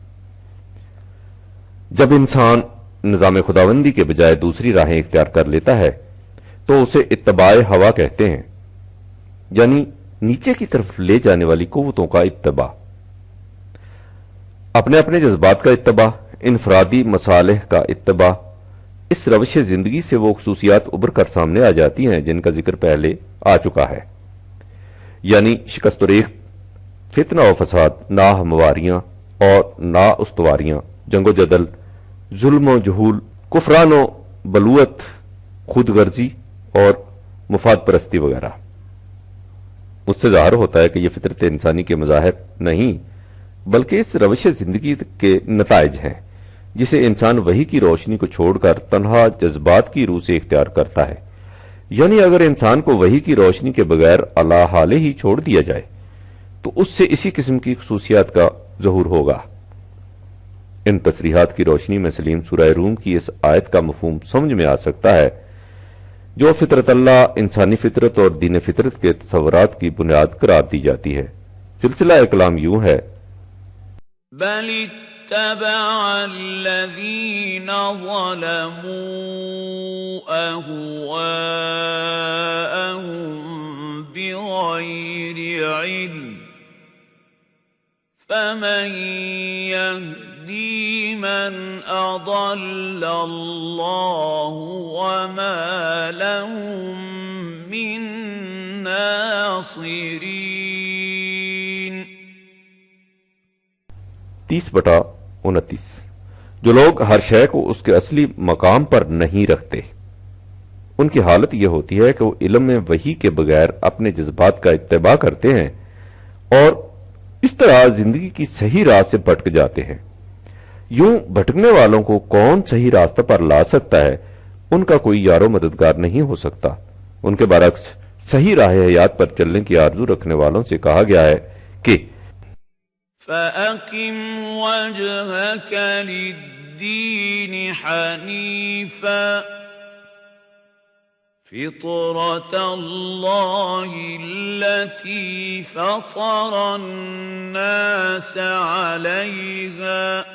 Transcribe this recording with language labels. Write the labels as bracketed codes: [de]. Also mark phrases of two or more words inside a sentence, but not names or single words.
[ur] جب انسان نظام خداوندی کے بجائے دوسری راہیں اختیار کر لیتا ہے تو اسے اتباع ہوا کہتے ہیں، یعنی نیچے کی طرف لے جانے والی قوتوں کا اتباع، اپنے اپنے جذبات کا اتباع، انفرادی مصالح کا اتباع۔ اس روش زندگی سے وہ خصوصیات ابھر کر سامنے آ جاتی ہیں جن کا ذکر پہلے آ چکا ہے، یعنی شکست و ریخت، فتنہ و فساد، ناہمواریاں اور نا استواریاں، جنگ و جدل، ظلم و جہول، کفران و بلوت، خود غرضی اور مفاد پرستی وغیرہ۔ اس سے ظاہر ہوتا ہے کہ یہ فطرت انسانی کے مظاہر نہیں بلکہ اس روش زندگی کے نتائج ہیں جسے انسان وحی کی روشنی کو چھوڑ کر تنہا جذبات کی روح سے اختیار کرتا ہے۔ یعنی اگر انسان کو وحی کی روشنی کے بغیر اللہ حالے ہی چھوڑ دیا جائے تو اس سے اسی قسم کی خصوصیات کا ظہور ہوگا۔ ان تصریحات کی روشنی میں سلیم سورہ روم کی اس آیت کا مفہوم سمجھ میں آ سکتا ہے جو [ar] فطرت اللہ، [ur] انسانی فطرت اور دین فطرت کے تصورات کی بنیاد قرار دی جاتی ہے۔ سلسلہ کلام یوں ہے، [ar] بل اتبع الذين ظلموا أهواءهم بغير علم فمن يهدي من أضل الله وما لهم من ناصرين۔ 30/29۔ [ur] جو لوگ ہر شے کو اس کے اصلی مقام پر نہیں رکھتے ان کی حالت یہ ہوتی ہے کہ وہ علم میں وحی کے بغیر اپنے جذبات کا اتباع کرتے ہیں اور اس طرح زندگی کی صحیح راہ سے بھٹک جاتے ہیں۔ یوں بھٹکنے والوں کو کون صحیح راستہ پر لا سکتا ہے، ان کا کوئی یار و مددگار نہیں ہو سکتا۔ ان کے برعکس صحیح راہ حیات پر چلنے کی آرزو رکھنے والوں سے کہا گیا ہے کہ [ar] فَأَقِمْ وَجْهَكَ لِلدِّينِ حَنِيفًا فِطْرَةَ اللَّهِ الَّتِي فَطَرَ النَّاسَ عَلَيْهَا